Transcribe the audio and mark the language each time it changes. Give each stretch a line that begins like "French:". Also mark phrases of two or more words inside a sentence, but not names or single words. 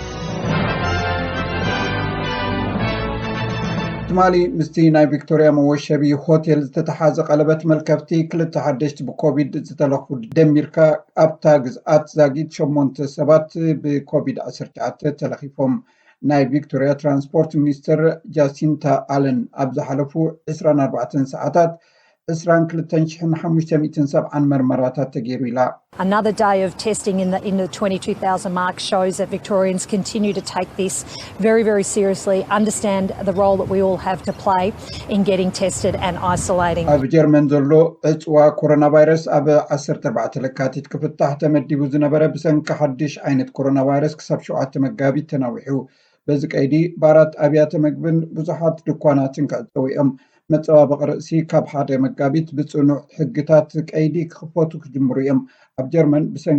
Tigrinya: ትማሊ ምስቲ ናይ ቪክቶርያ መወሸቢ ሆቴል ዝተተሓዘ ቀለበት መልከፍቲ 2 ሓደሽቲ ብኮቪድ ዝተለኽፉ ደሚርካ ኣብታ ግዝኣት ዛጊት 8 ሰባት ብኮቪድ-19 ተለኺፎም። ናይ ቪክቶርያ ትራንስፖርት ሚኒስትር ጃሲንታ ኣለን ኣብ ዝሓለፉ 24 ሰዓታት 22,570 መርመራታት ተገይሩ ኢላ።
English: Another day of testing in the 22,000 mark shows that Victorians continue to take this very, very seriously, understand the role that we all have to play in getting tested and isolating.
Tigrinya: ኣብ ጀርመን ዘሎ ዕፅዋ ኮሮና ቫይረስ ኣብ 14 ለካቲት ክፍታሕ ተመዲቡ ዝነበረ ብሰንኪ ሓድሽ ዓይነት ኮሮና ቫይረስ ክሳብ 7 መጋቢት ተናዊሑ። በዚ ቀይዲ ባራት ኣብያተ ምግብን ብዙሓት ድኳናትን ክዕፀው እዮም። መፀባበቂ ርእሲ ካብ 1 መጋቢት ብፅኑዕ ሕግታት ቀይዲ ክኽፈቱ ክጅምሩ እዮም። ኣብ ጀርመን ብሰንኪ